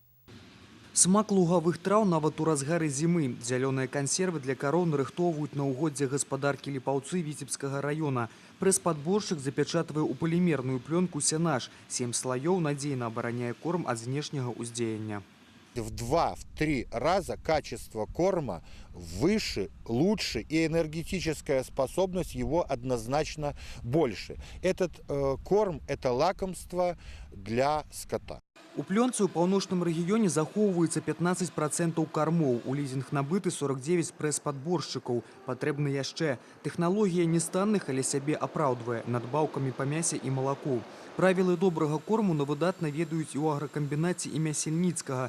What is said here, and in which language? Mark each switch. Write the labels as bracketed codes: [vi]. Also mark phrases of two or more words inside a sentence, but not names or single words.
[be] Смак лугавых траў нават у разгары зімы. Зялёныя кансервы для кароў нарыхтоўваюць на ўгоддзе гаспадаркі Ліпаўцы Віцебскага района. Прэс-падборшчык запячатвае ў полімерную плёнку сенаж. 7 слаёў надзейна абараняе корм ад знешняга ўздзеяння. [ru] В 2-3 раза качество корма выше, лучше, и энергетическая способность его однозначно больше. Этот корм – это лакомство для скота. [be] У плёнцы ў паўночным рэгіёне захоўваецца 15% кармоў. У лізінг набыты 49 прэс-падборшчыкаў. Патрэбна яшчэ. Тэхналогія не станных, але сябе апраўдвае надбаўкамі па мясе і малаку. Правілы добрага корму на выдатна ведаюць і ў агракамбінаце імя Сельніцкага.